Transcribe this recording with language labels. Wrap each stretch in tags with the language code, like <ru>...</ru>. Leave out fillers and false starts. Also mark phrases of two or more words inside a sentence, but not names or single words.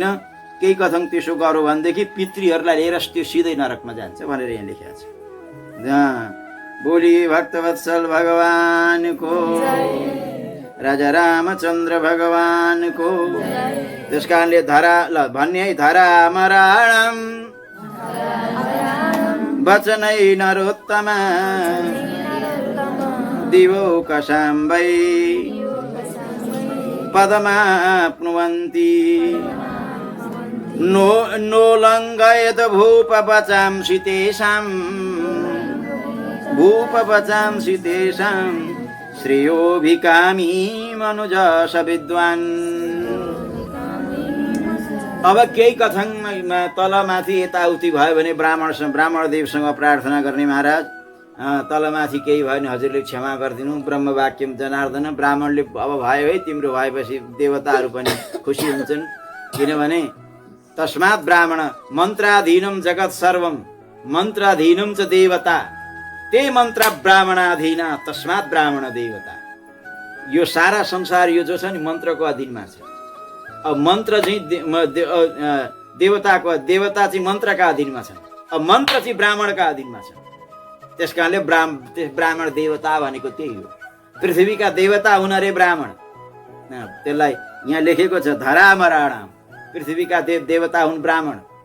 <ne>केही कथन त्यसो गर्यो भनेदेखि पितृहरूलाई लिएर त्यो सिधै नरकमा जान्छ भनेर यहाँ लेखेको छ। बोली भक्तवत्सल भगवानको, राजा रामचन्द्र भगवानको। त्यस कारणले भन्ने है</ne> <sa>धरा मराणम वचनै नरोत्तम दिवो कसाम्बै पदमाप्नुवन्ति नोलङ्घयत भूपवचांसि तेषां श्रेयोभिकामी मनुजस विद्वान्।</sa> <ne>अब केही कथनमा तलमाथि यताउति भयो भने ब्राह्मण देवसँग प्रार्थना गर्ने, महाराज तलमाथि केही भयो भने हजुरले क्षमा गरिदिनु,</ne> <sa>ब्रह्मवाक्यम जनार्दन।</sa> <ne>ब्राह्मणले अब भयो है तिम्रो भएपछि देवताहरू पनि खुसी हुन्छन्, किनभने</ne> <sa>तस्मात् ब्राह्मण मन्त्राधीनम जगत सर्वम मन्त्राधीनम च देवता ते मन्त्र ब्राह्मणाधीना तस्मात् ब्राह्मण देवता।</sa> <ne>यो सारा संसार यो जो छ नि मन्त्रको अधीनमा छ। अब मन्त्र चाहिँ देवता चाहिँ मन्त्रका अधीनमा छन्, अब मन्त्र चाहिँ ब्राह्मणका अधीनमा छ। त्यस कारणले ब्राह्मण देवता भनेको त्यही हो। पृथ्वीका देवता हुन् अरे ब्राह्मण, त्यसलाई यहाँ लेखेको छ धरामराणाम, पृथ्वीका देवता हुन् ब्राह्मण।</ne>